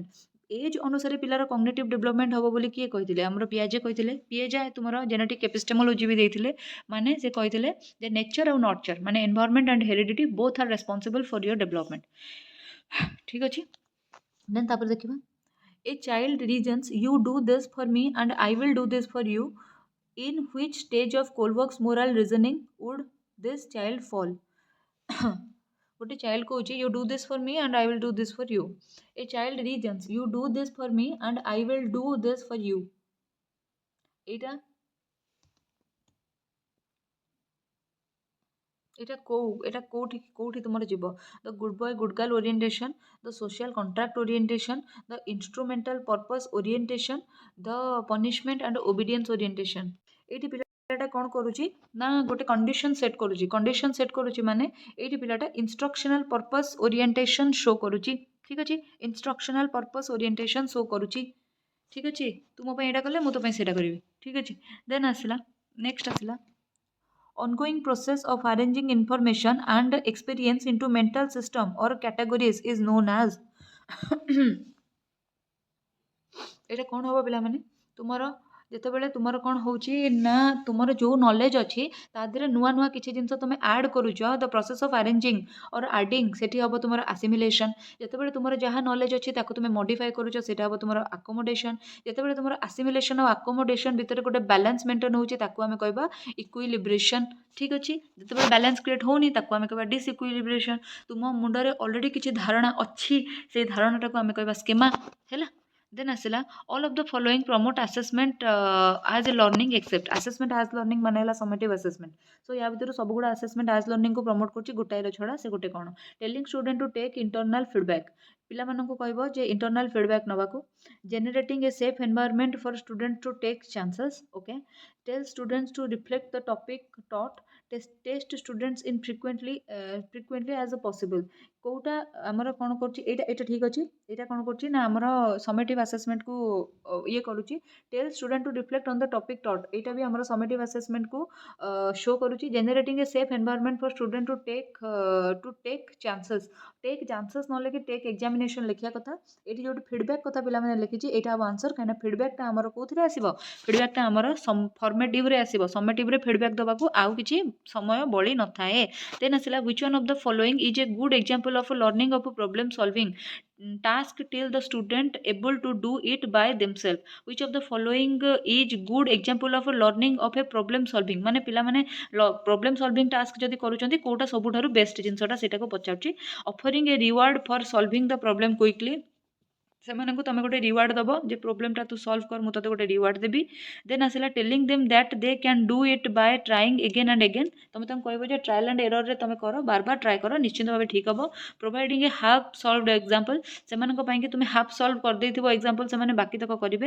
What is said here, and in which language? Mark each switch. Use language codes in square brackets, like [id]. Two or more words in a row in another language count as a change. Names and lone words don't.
[or] ଏଜ୍ ଅନୁସାରେ ପିଲାର [en] cognitive development [or] ହେବ ବୋଲି କିଏ କହିଥିଲେ? ଆମର ପିଆଜେ କହିଥିଲେ। ପିଆଜେ ତୁମର [en] genetic epistemology [or] ବି ଦେଇଥିଲେ। ମାନେ ସେ କହିଥିଲେ ଯେ ନେଚର୍ ଆଉ ନର୍ଚର୍, ମାନେ [en] environment and heredity both are responsible for your development. [or] ଠିକ୍ ଅଛି। ଦେନ୍ ତାପରେ ଦେଖିବା, [en] A child reasons, you do this for me and I will do this for you. In which stage of Kohlberg's moral reasoning would this child fall? [or] ଗୋଟେ ଚାଇଲ୍ଡ କହୁଛି [en] you do this for me and I will do this for you. A child reasons, you do this for me and I will do this for you. [or] ଏଇଟା କୋଉଠି ତୁମର ଯିବ? [en] the good boy good girl orientation, the social contract orientation, the instrumental purpose orientation, the punishment and obedience orientation. [or] ଏଇଠି ପିଲାଟା କ'ଣ କରୁଛି ନା ଗୋଟେ [en] condition set [or] କରୁଛି। [en] condition set [or] କରୁଛି ମାନେ ଏଇଠି ପିଲାଟା [en] instructional purpose orientation show [or] କରୁଛି। ଠିକ୍ ଅଛି। [en] instructional purpose orientation show [or] କରୁଛି। ଠିକ୍ ଅଛି। ତୁ ମୋ ପାଇଁ ଏଇଟା କଲେ ମୁଁ ତୋ ପାଇଁ ସେଇଟା କରିବି। ଠିକ୍ ଅଛି। ଦେନ୍ ଆସିଲା ନେକ୍ସଟ ଆସିଲା [en] ongoing process of arranging information and experience into mental system or categories is known as [or] ଏଇଟା କ'ଣ ହେବ ପିଲାମାନେ? ତୁମର ଯେତେବେଳେ ତୁମର କ'ଣ ହେଉଛି ନା ତୁମର ଯେଉଁ ନଲେଜ୍ ଅଛି ତା ଦେହରେ ନୂଆ ନୂଆ କିଛି ଜିନିଷ ତୁମେ ଆଡ଼୍ କରୁଛ, [en] the process of arranging or adding, [or] ସେଠି ହେବ ତୁମର ଆସିମିଲେସନ୍। ଯେତେବେଳେ ତୁମର ଯାହା ନଲେଜ୍ ଅଛି ତାକୁ ତୁମେ ମଡ଼ିଫାଏ କରୁଛ, ସେଇଟା ହେବ ତୁମର ଆକୋମୋଡେସନ୍। ଯେତେବେଳେ ତୁମର ଆସିମିଲେସନ୍ ଆଉ ଆକୋମୋଡେସନ୍ ଭିତରେ ଗୋଟେ [en] balance maintain [or] ହେଉଛି ତାକୁ ଆମେ କହିବା ଇକ୍ୱିଲିବ୍ରେସନ୍। ଠିକ୍ ଅଛି। ଯେତେବେଳେ [en] balance create [or] ହେଉନି ତାକୁ ଆମେ କହିବା ଡିସ୍ଇକ୍ୱିଲିବ୍ରେସନ୍। ତୁମ ମୁଣ୍ଡରେ ଅଲରେଡ଼ି କିଛି ଧାରଣା ଅଛି, ସେଇ ଧାରଣାଟାକୁ ଆମେ କହିବା ସ୍କେମା ହେଲା। ଦେନ୍ ଆସିଲା [en] all of the following promote assessment as a learning except assessment as learning [or] ମାନେ ହେଲା [en] summative assessment। [or] ସୋ ୟା ଭିତରୁ ସବୁଗୁଡ଼ା [en] assessment as learning [or] କୁ ପ୍ରମୋଟ୍ କରୁଛି, ଗୋଟାଏର ଛଡ଼ା ସେ ଗୋଟେ କ'ଣ? [en] telling student to take internal feedback, [or] ପିଲାମାନଙ୍କୁ କହିବ ଯେ [en] internal feedback [or] ନେବାକୁ। [en] generating a safe environment for students to take chances, okay। tell students to reflect the topic taught, test students in frequently as a possible। [or] କୋଉଟା ଆମର କ'ଣ କରୁଛି? ଏଇଟା ଠିକ୍ ଅଛି। ଏଇଟା କ'ଣ କରୁଛି ନା ଆମର [en] summative assessment କୁ [or] ଇଏ କରୁଛି। [en] tell student to reflect on the topic taught, [or] ଏଇଟା ବି ଆମର [en] summative assessment କୁ [or] ଶୋ କରୁଛି। [en] generating a safe environment for student to take chances. take chances [or] ନ ଲେଖି [en] take examination [or] ଲେଖିବା କଥା। ଏଠି ଯୋଉଠି ଫିଡ଼ବ୍ୟାକ୍ କଥା ପିଲାମାନେ ଲେଖିଛି ଏଇଟା ହେବ ଆନ୍ସର୍, କାହିଁକିନା ଫିଡ଼ବ୍ୟାକ୍ଟା ଆମର କେଉଁଥିରେ ଆସିବ, ଫିଡ଼ବ୍ୟାକ୍ଟା ଆମର ଫର୍ମେଟିଭ୍ରେ ଆସିବ। ସमेଟିଭ୍ରେ ଫିଡ଼ବ୍ୟାକ୍ ଦେବାକୁ ଆଉ କିଛି ସମୟ ବଳି ନଥାଏ। ଦେନ୍ ଆସିଲା [en] which one of the following is a good example of learning of problem solving task till the student able to do it by themselves? Which of the following is good example of learning of a problem solving? [or] ମାନେ ପିଲାମାନେ [en] problem solving task [or] ଯଦି କରୁଛନ୍ତି କୋଉଟା ସବୁଠାରୁ ବେଷ୍ଟ ଜିନିଷଟା ସେଇଟାକୁ ପଚାରୁଛି। [en] offering a reward for solving the problem quickly, [or] ସେମାନଙ୍କୁ ତମେ ଗୋଟେ ରିୱାର୍ଡ଼ ଦେବ ଯେ ପ୍ରୋବ୍ଲେମଟା ତୁ ସଲ୍ଭ କର, ମୁଁ ତତେ ଗୋଟେ ରିୱାର୍ଡ଼ ଦେବି। ଦେନ୍ ଆସିଲା [en] telling them that they can do it by trying again and again, [or] ତମେ ତାଙ୍କୁ କହିବ ଯେ [en] trial and error ରେ [or] ତମେ କର, ବାରବାର ଟ୍ରାଏ କର, ନିଶ୍ଚିନ୍ତ ଭାବେ ଠିକ୍ ହେବ। [en] providing a half solved example, [or] ସେମାନଙ୍କ ପାଇଁକି ତୁମେ [en] half solve [or] କରିଦେଇଥିବ ଏକ୍ଜାମ୍ପଲ୍, ସେମାନେ ବାକି ତକ କରିବେ।